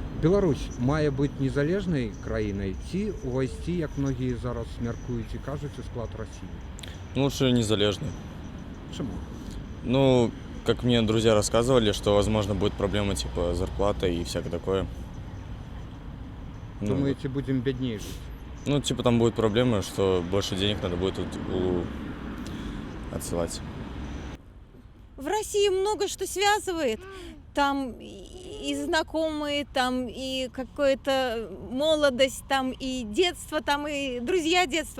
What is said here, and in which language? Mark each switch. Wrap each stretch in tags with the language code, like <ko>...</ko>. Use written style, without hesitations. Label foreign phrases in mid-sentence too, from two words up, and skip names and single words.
<be>Беларусь мае быць незалежнай краінай ці увайсці, як многія зараз мяркуюць і кажуць, у склад Расіі?</be> <ru>Лучше незалежный.</ru> <be>Чаму? Ну,</be> <ru>как мне друзья рассказывали, что, возможно, будет проблема типа зарплаты и всякое такое. Ну,</ru> <be>Думаеце, будзем бядней жыць? ну,</be> <ru>типа там будет проблема, что больше денег надо будет отсылать. В России много что связывает. Там и знакомые, там и какая-то молодость, там и детство, там и друзья детства.</ru>